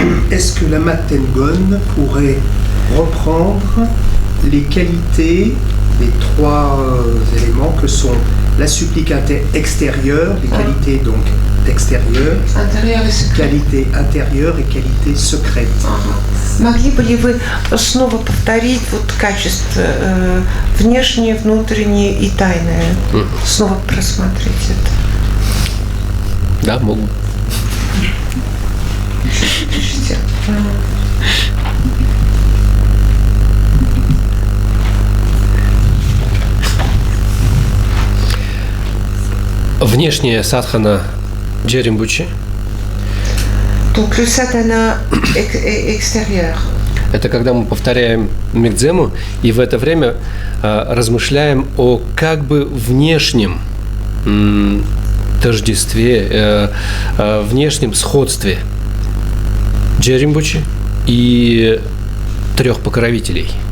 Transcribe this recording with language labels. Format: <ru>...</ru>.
<fr>Est-ce que la Matengone pourrait reprendre les qualités des trois éléments que sont la supplique extérieure, les qualités donc extérieures, Intérieur et secret. qualité intérieure et qualité secrète.</fr> <ru>Могли бы ли вы снова повторить вот качество внешнее, внутреннее и тайное? Снова просмотреть это. Да, могу. Пишите. Внешняя садхана Джеримбучи</ru> <fr>Donc le sadhana extérieur.</fr> <ru>это когда мы повторяем мигдзему и в это время размышляем о как бы внешнем тождестве, внешнем сходстве Джеримбучи и трех покровителей.</ru>